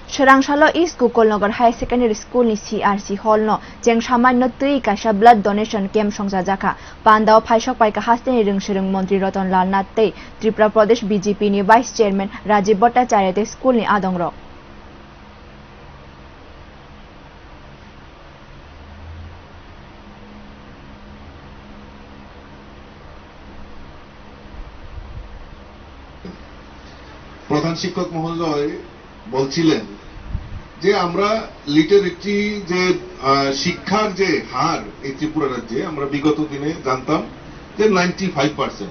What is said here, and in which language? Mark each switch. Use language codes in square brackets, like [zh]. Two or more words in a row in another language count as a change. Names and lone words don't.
[trp] Sorangsalo East Gakulnagar High Secondary School ni CRC Hall no jeng samanyo tui kaisa [en] blood donation camp [trp] swnchajakha pandao phaisok pai ka hasteni ringshirung Mantri Ratan Lal Nath tei Tripura Pradesh BJP ni [en] Vice Chairman [trp] Rajiv Bhattacharya te school ni adongrok [bn] প্রধান শিক্ষক মহোদয় বলছিলেন যে আমরা লিটারেসি যে শিক্ষার যে হার এই ত্রিপুরা রাজ্যে আমরা বিগত দিনে জানতাম যে 95%।